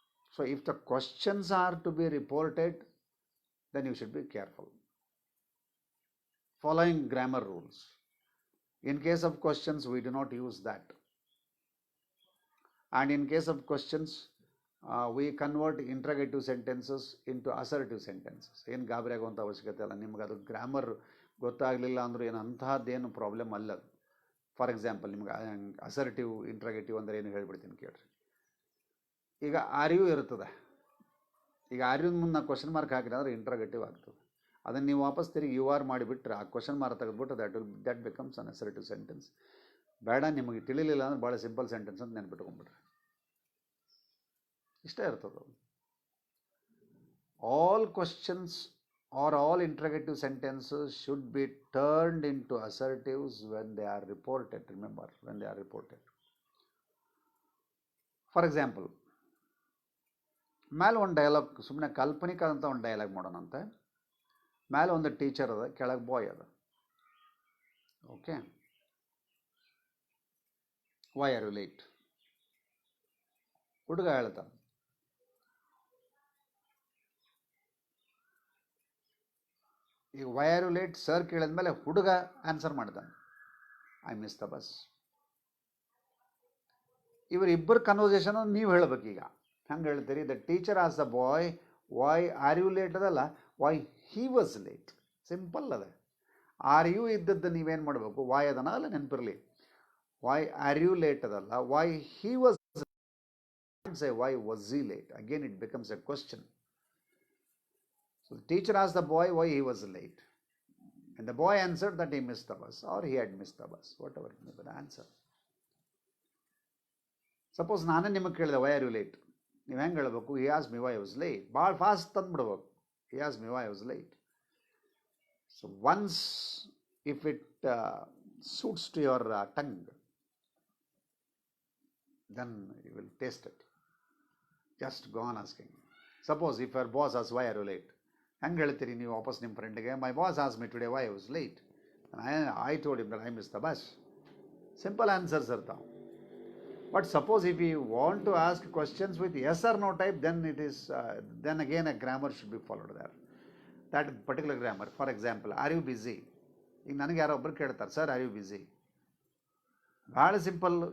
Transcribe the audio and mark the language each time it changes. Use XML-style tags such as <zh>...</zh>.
<en>So if the questions are to be reported, then you should be careful. Following grammar rules. In case of questions, we do not use that. And in case of questions, we convert interrogative sentences into assertive sentences.</en> <kn>ಏನು ಗಾಬರಿ ಆಗುವಂಥ ಅವಶ್ಯಕತೆ ಅಲ್ಲ. ನಿಮ್ಗೆ ಅದು grammar ಗೊತ್ತಾಗಲಿಲ್ಲ ಅಂದರೂ ಏನು ಅಂಥದ್ದೇನು ಪ್ರಾಬ್ಲಮ್ ಅಲ್ಲ. ಫಾರ್ ಎಕ್ಸಾಂಪಲ್ ನಿಮ್ಗೆ ಅಸರ್ಟಿವ್ ಇಂಟ್ರಾಗೇಟಿವ್ ಅಂದರೆ ಏನು ಹೇಳ್ಬಿಡ್ತೀನಿ ಕೇಳ್ರಿ. ಈಗ ಆರ್ ಯು ಇರ್ತದೆ. ಈಗ ಆರ್ ಯು ಮುಂದೆ ನಾವು ಕ್ವಶನ್ ಮಾರ್ಕ್ ಹಾಕಿದ್ರೆ ಅಂದರೆ ಇಂಟ್ರಾಗೇಟಿವ್ ಆಗ್ತದೆ. ಅದನ್ನು ನೀವು ವಾಪಸ್ ತಿರುಗಿ ಯು ಆರ್ ಮಾಡಿಬಿಟ್ರೆ ಆ ಕ್ವಶನ್ ಮಾರ್ಕ್ ತೆಗೆದುಬಿಟ್ಟು</kn> <en>That becomes an assertive sentence.</en> <kn>ಬೇಡ ನಿಮಗೆ ತಿಳಿಲಿಲ್ಲ ಅಂದ್ರೆ ಭಾಳ ಸಿಂಪಲ್ ಸೆಂಟೆನ್ಸ್ ಅಂತ ನೆನ್ಪಿಟ್ಕೊಂಡ್ಬಿಡ್ರಿ. ಇಷ್ಟೇ ಇರ್ತದೆ.</kn> <en>All questions or all interrogative sentences should be turned into assertives when they are reported. Remember, when they are reported. For example,</en> <kn>ಮೇಲೆ ಒಂದು ಡೈಲಾಗ್, ಸುಮ್ಮನೆ ಕಾಲ್ಪನಿಕ ಅಂತ ಒಂದು ಡೈಲಾಗ್ ಮಾಡೋಣಂತೆ. ಮೇಲೆ ಒಂದು ಟೀಚರ್ ಅದ, ಕೆಳಗೆ ಬಾಯ್ ಅದ.</kn> <en>Okay, why are you late?</en> <kn>ಹುಡುಗ ಹೇಳ್ತಾನೆ, ಈಗ why are you late sir ಕೇಳಿದ್ಮೇಲೆ ಹುಡುಗ ಆನ್ಸರ್ ಮಾಡ್ತಾನೆ,</kn> <en>I miss the bus.</en> <kn>ಇವರಿಬ್ಬರು ಕನ್ವರ್ಸೇಷನ್ ನೀವು ಹೇಳ್ಬೇಕು. ಈಗ ಹಂಗೆ ಹೇಳ್ತೀರಿ,</kn> <en>the teacher as the boy why are you late</en> <kn>ಅದಲ್ಲ,</kn> <en>Why he was late.</en> <kn>Simple ಅದ. ಆರ್ ಯು ಇದ್ದದ್ದು ನೀವೇನು ಮಾಡಬೇಕು, ವೈ ಅದನ್ನ ಅಲ್ಲ ನೆನಪಿರಲಿ.</kn> <en>why are you late</en> <kn>ಅದಲ್ಲ,</kn> <en>Why he was, say why was he late. Again it becomes a question. So the teacher asked the boy why he was late, and the boy answered that he missed the bus or he had missed the bus, whatever may be the answer.</en> <kn>Suppose ನಾನೇ ನಿಮಗೆ ಕೇಳಿದೆ</kn> <en>why are you late,</en> <kn>ನೀವು ಹೆಂಗೆ ಹೇಳಬೇಕು?</kn> <en>he asked me why I was late.</en> <kn>ಭಾಳ fast ತಂದುಬಿಡ್ಬೇಕು.</kn> <en>he asked me why I was late. So once if it suits to your tongue, then you will taste it. Just go on asking. Suppose if your boss asks why are you late,</en> <kn>ಹೆಂಗೆ ಹೇಳ್ತೀರಿ ನೀವು ವಾಪಸ್ ನಿಮ್ಮ ಫ್ರೆಂಡ್ಗೆ?</kn> <en>My boss asked me today why I was late, I told him that I miss the bus.</en> <kn>Simple answers ಇರ್ತಾವೆ.</kn> <en>But suppose if you want to ask questions with yes or no type, then it is then again a grammar should be followed there, that particular grammar. For example, are you busy?</en> <kn>ಈಗ ನನಗೆ ಯಾರೋ ಒಬ್ಬರು ಕೇಳ್ತಾರೆ,</kn> <en>Sir are you busy? ಭಾಳ simple.</en>